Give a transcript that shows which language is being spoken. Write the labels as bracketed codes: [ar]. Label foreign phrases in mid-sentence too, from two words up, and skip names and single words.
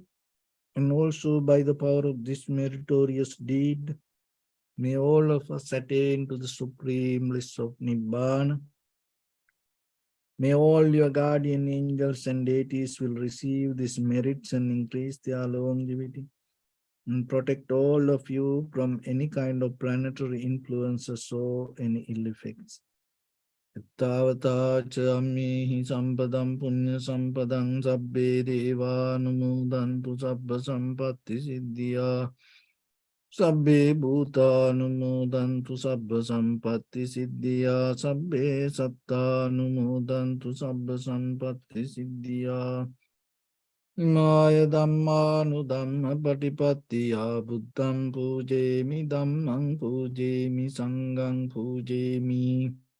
[en] And also by the power of this meritorious deed, may all of us attain to the supreme bliss of Nibbana. May all your guardian angels and deities will receive these merits and increase their longevity and protect all of you from any kind of planetary influences or any ill effects. [pi] Tavata chammehi sampadam punya sampadam sabbe deva numudantu sabba sampatti siddhya sabbe bhuta numudantu sabba sampatti siddhya sabbe satta numudantu sabba sampatti siddhya Maya Dhammanu Dhamma Patipattiya Buddham Pujemi Dhammam Pujemi Sangham Pujemi